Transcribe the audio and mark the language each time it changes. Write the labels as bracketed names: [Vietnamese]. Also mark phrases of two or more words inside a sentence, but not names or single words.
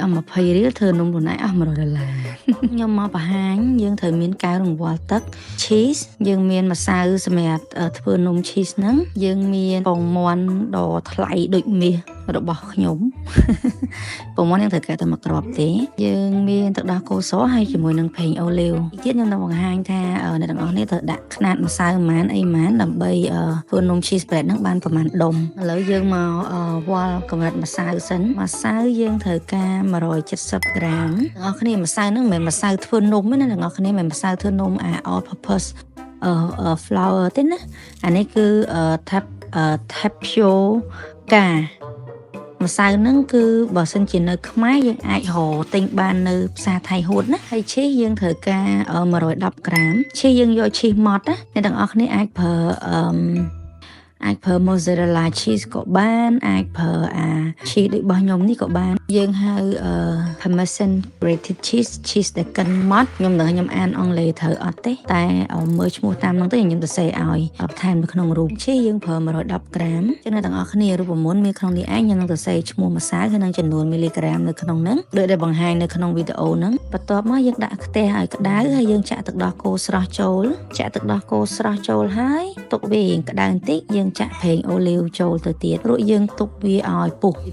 [Khmer] ស់20រៀលធ្វើនំខ្លួនឯងអស់$100ខ្ញុំមកបង្ហាញយើងត្រូវមានកៅរង្វាល់ទឹក cheese យើងមានម្សៅសម្រាប់ធ្វើនំ cheese ហ្នឹងយើង មានពងមាន់ដ៏ថ្លៃដូចមាសរបស់ខ្ញុំពងមាន់យើងត្រូវការតែមួយគ្រាប់ទេយើងមានទឹកដោះគោសហើយជាមួយនឹងប្រេងអូលីវទៀតខ្ញុំនឹងបង្ហាញថាអ្នកទាំងអស់នេះត្រូវដាក់ខ្នាតម្សៅប៉ុន្មានអីប៉ុន្មានដើម្បីធ្វើនំ [English] cheese spread [Khmer] ហ្នឹងបានប្រហែលដុំឥឡូវយើងមកវាល់កម្រិតម្សៅសិនម្សៅយើងត្រូវការ170ក្រាមទាំងអស់គ្នាម្សៅហ្នឹងមិនមែនម្សៅធ្វើនំទេណាទាំងអស់គ្នាមិនមែនម្សៅធ្វើនំ [English] all purpose flour [Khmer] ទេណាអានេះគឺ tapiocaម្សៅហ្នឹងគឺបើសិនជានៅខ្មែរយើងអាចរកទិញបាននៅផ្សារថៃហួតណាហើយឈីសយើងត្រូវការ110ក្រាមឈីសយើងយកឈីសម៉ត់ណាអ្នកទាំងអស់គ្នាអាច ប្រើ [English] mozzarella cheese [Khmer] ក៏បានអាចប្រើcheese ដូចរបស់ខ្ញុំនេះក៏បានយើងហៅ [English] parmesan grated cheese [Khmer] ដែលកិនម៉ត់ខ្ញុំនឹងខ្ញុំអានអង់គ្លេសត្រូវអ ត់ទេតែមើលឈ្មោះតាមហ្នឹងទៅខ្ញុំទៅសេឲ្យបន្ថែមនៅក្នុងរូប cheese យើងប្រើ110ក្រាមចឹងអ្នកទាំងអស់គ្នារូបមន្តមានក្នុងនេះឯងខ្ញុំនឹងទៅសេឈ្មោះម្សៅហើយនឹងចំនួនមីលីក្រាមនៅក្នុងហ្នឹងដូចដែលបង្ហាញនៅក្នុងវីដេអូហ្នឹងបន្ទាប់មកយើងដាក់ខ្ទះឲ្យក្តៅហើយយើងចាក់ទឹកដោះគោស្រស់ចូលហើយទុកវារៀងក្តៅបន្តិចយើងចាក់ប្រេងអូលីវចូលទៅទៀតរួចយើងទុកវាឲ្យពុះវី